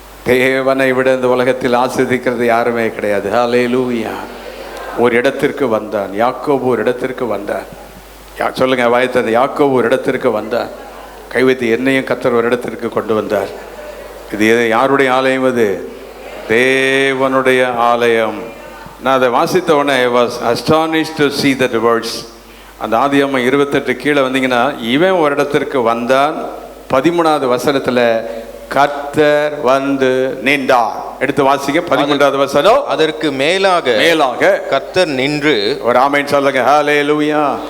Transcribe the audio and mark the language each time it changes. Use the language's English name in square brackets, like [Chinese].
[Tamil] தேவனை விட இந்த உலகத்தில் ஆசீர்வதிக்கிறது யாருமே கிடையாது. ஹல்லேலூயா. ஒரு இடத்திற்கு வந்தான் யாக்கோபு. ஒரு இடத்திற்கு வந்தான். சொல்லுங்க வாயத்தது. யாக்கோபு ஒரு இடத்திற்கு வந்தார். கைவைத்து என்னையும் கர்த்தர் ஒரு இடத்திற்கு கொண்டு வந்தார். இது யாருடைய ஆலயம்? அது தேவனுடைய ஆலயம். [English] நான் அதை வாசித்த உடனே I was astonished to see that words. [Tamil] அந்த ஆதியாகமம் 28 கீழே வந்தீங்கன்னா, இவன் ஒரு இடத்திற்கு வந்தான். 13வது வசனத்தில் கர்த்தர் வந்து நின்றார். எடுத்து வாசிங்க 13வது வசனம். அதற்கு மேலாக கர்த்தர் நின்று. ஒரு ஆமென் சொல்லுங்க. ஹல்லேலூயா.